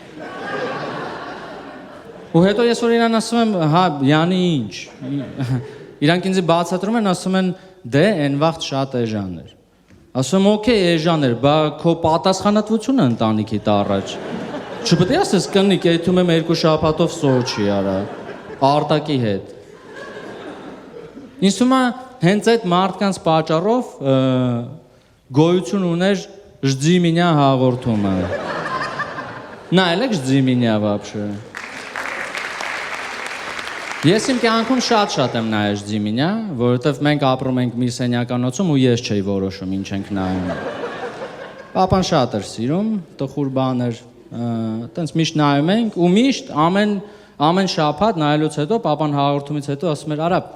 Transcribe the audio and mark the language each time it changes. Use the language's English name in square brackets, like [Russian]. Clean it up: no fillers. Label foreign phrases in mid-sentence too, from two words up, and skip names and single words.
[Armenian] Ու հետո ես որ իրան ասում եմ, հա, յանի ինչ։ Իրանք ինձ բացատրում են, ասում են, դե, այն վաղտ շատ էժան էր։ Ասում եմ, օքեյ, էժան էր, բա քո պատասխանատվությունը ընտանիքիդ առաջ։ Չպետք է ասես կնիկ, եթում եմ 2 շաբաթով Սոչի, արա, արտակի հետ։ Ինձ թվում է հենց այդ մարդկանց պատճառով գոյություն ուներ «Жди меня» հաղորդումը։ Նայել եք «Жди меня» вообще։ Ես իմ կյանքում շատ եմ նայել «Жди меня», որովհետև մենք ապրում ենք մի սենյականոցում ու ես չէի որոշում ինչ ենք նայում։ Պապան շատ էր սիրում, տխուր բան էր, տենց միշտ նայում ենք ու միշտ ամեն շաբաթ նայելուց հետո պապան հաղորդումից հետո ասում էր՝ «Արա,